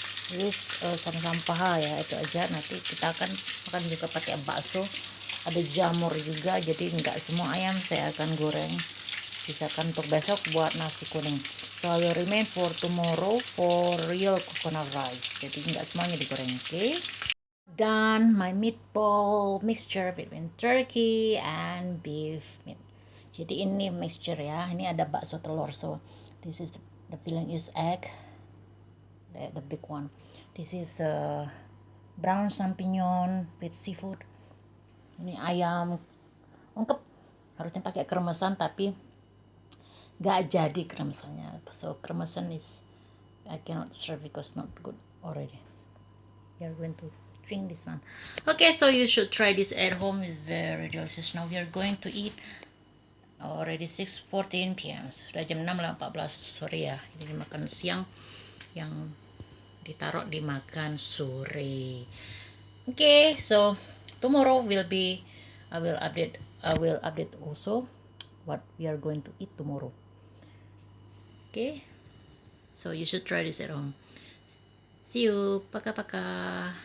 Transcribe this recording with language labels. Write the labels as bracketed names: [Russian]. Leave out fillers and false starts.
[Indonesian] Terus sama-sama paha ya, itu aja. Nanti kita akan makan juga pakai bakso, ada jamur juga, jadi nggak semua ayam saya akan goreng, sisakan untuk besok buat nasi kuning. [English] So I will remain for tomorrow for real coconut rice, [Indonesian] jadi nggak semuanya digoreng. [English] Okay, done my meatball mixture between turkey and beef meat. [Indonesian] Jadi ini mixture ya, ini ada bakso telur. [English] So this is the filling is egg, the big one. This is brown champignon with seafood. [Indonesian] Ini ayam ungkep, harusnya pakai kremesan tapi gak jadi kremesannya. [English] So kremesan is I cannot serve because not good already. We are going to drink this one. Okay, so you should try this at home. It's very delicious. Now we are going to eat already 6:14 PM. [Indonesian] Sudah jam 6:14 sore ya. Ini makan siang yang ditaruh dimakan sore. [English] Okay, so tomorrow will be I will update also what we are going to eat tomorrow. Okay, so you should try this at home. See you, [Russian] пока-пока.